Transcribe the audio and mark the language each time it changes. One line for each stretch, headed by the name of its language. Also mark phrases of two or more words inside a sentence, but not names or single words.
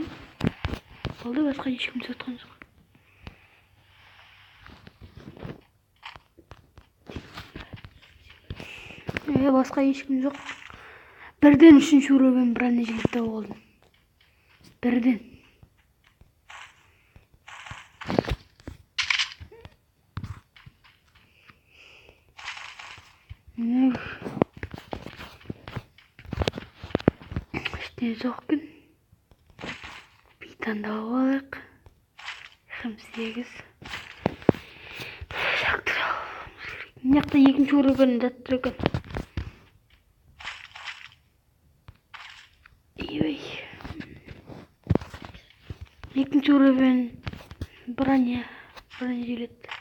Kazakh: Болды, басқа ешкім сатқан жоқ. Басқа ешкім жоқ. Бірден 3-ші уровень бронежилетті болдым. Бірден. İşte жоқпын.
Turkish: Bir tane daha aldık. 28.
Kazakh: Мына жақта 2-ші уровень жатыр екен. Ой. 2-ші уровень бронежилет.